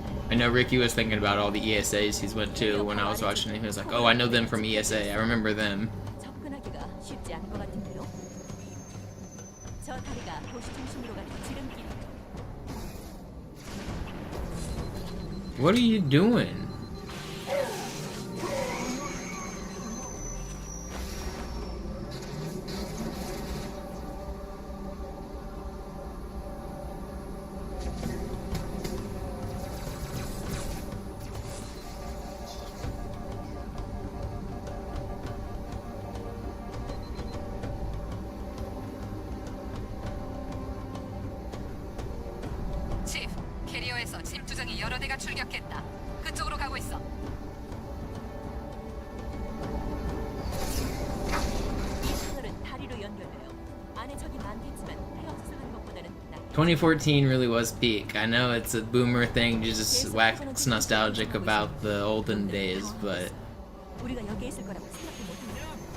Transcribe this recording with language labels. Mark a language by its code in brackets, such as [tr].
[en] I know Ricky was thinking about all the ESAs he's went to when I was watching it. He was like, oh, I know them from ESA. I remember them. [ko] 접근하기가 쉽지 않을 것 같은데요. 저 다리가 도시 중심으로 가는 지름길이죠. [en] What are you doing? [ko] 치프, 캐리어에서 짐투정이 여러 대가 출격했다. 그쪽으로 가고 있어. 이 터널은 다리로 연결돼요. 안에 적이 많겠지만 헤엄쳐서 가는 것보다는 낫. [en] 2014 really was peak. I know it's a boomer thing to just wax nostalgic about the olden days, but [ko] 우리가 여기에 있을 거라고 생각도 못했는데.